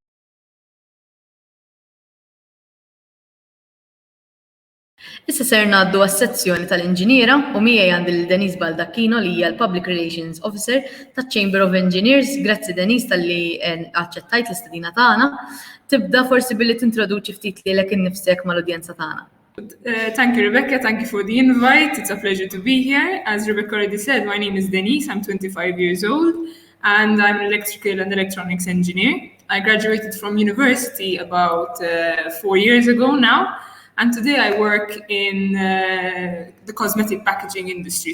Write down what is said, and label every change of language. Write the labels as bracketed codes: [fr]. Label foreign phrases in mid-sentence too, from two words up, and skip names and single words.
[mt] Issa ser ngħaddu għas-sezzjoni tal-Inġiniera u miegħi għandi lil Denise Baldacchino li hija l- [en] Public Relations Officer [mt] taċ-Chamber of Engineers. Grazzi Denise tal-li aċċettajt l-istedina tagħna. Tibda forsi billi tintroduċi ftit lilek innifsek mal-udjenza tagħna. [en] Thank you, Rebecca. Thank you for the invite. It's a pleasure to be here. As Rebecca already said, my name is Denise. I'm 25 years old, and I'm an electrical and electronics engineer. I graduated from university about 4 years ago now, and today I work in the cosmetic packaging industry.